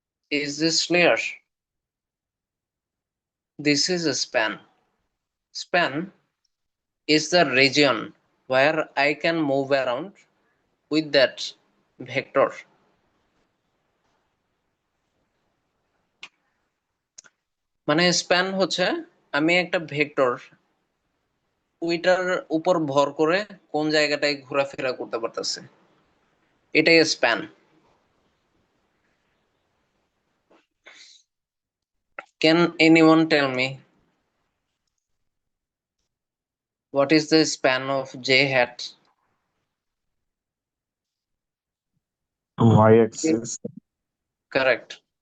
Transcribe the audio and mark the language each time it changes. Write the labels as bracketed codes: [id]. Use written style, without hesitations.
[en] Is this clear? This is a span. Span is the region where I can move around with that vector. [bn] মানে span হচ্ছে আমি একটা vector ওইটার উপর ভর করে কোন জায়গাটায় ঘোরাফেরা করতে পারতেছে, এটাই span. [en] Can anyone tell me what is the span of j hat? Y-axis. Correct.